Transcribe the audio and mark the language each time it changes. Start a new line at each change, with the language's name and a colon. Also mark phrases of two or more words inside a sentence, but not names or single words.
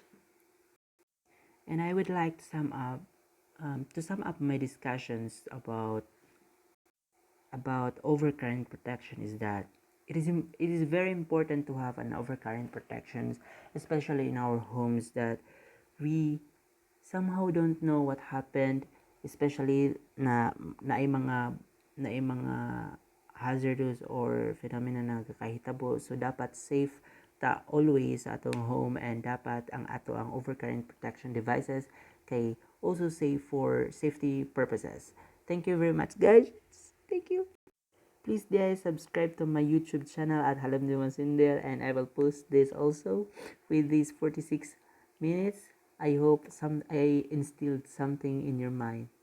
English: And I would like to sum up my discussions about overcurrent protection is that it is very important to have an overcurrent protection, especially in our homes, that we somehow don't know what happened, especially
Cebuano: na ay mga
English: hazardous or phenomena
Cebuano: na kakahitabo.
English: So dapat safe ta always
Cebuano: sa atong
English: home, and
Cebuano: dapat ang ato ang
English: overcurrent protection devices kay also safe for safety purposes. Thank you very much, guys. Thank you. Please guys subscribe to my YouTube channel at Halam Dimas in there, and I will post this also with these 46 minutes. I hope I instilled something in your mind.